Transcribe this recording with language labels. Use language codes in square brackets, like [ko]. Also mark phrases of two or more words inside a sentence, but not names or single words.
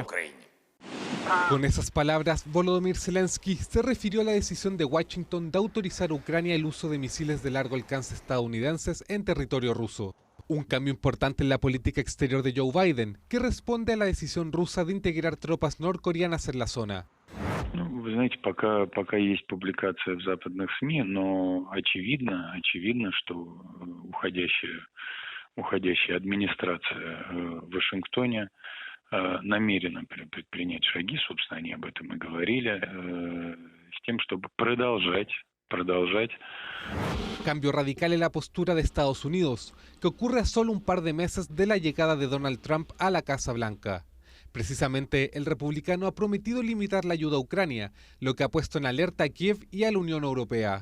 [es] Con esas palabras, Volodymyr Zelensky se refirió a la decisión de Washington de autorizar a Ucrania el uso de misiles de largo alcance estadounidenses en territorio ruso. Un cambio importante en la política exterior de Joe Biden, que responde a la decisión rusa de integrar tropas norcoreanas en la zona. [ru] Вы знаете, пока есть публикация в западных СМИ, но очевидно, что уходящая администрация в Вашингтоне намерена предпринять шаги, собственно, они об этом и говорили, с тем, чтобы продолжать. [es] Cambio radical en la postura de Estados Unidos, que ocurre a solo un par de meses de la llegada de Donald Trump a la Casa Blanca. Precisamente, el republicano ha prometido limitar la ayuda a Ucrania, lo que ha puesto en alerta a Kiev y a la Unión Europea.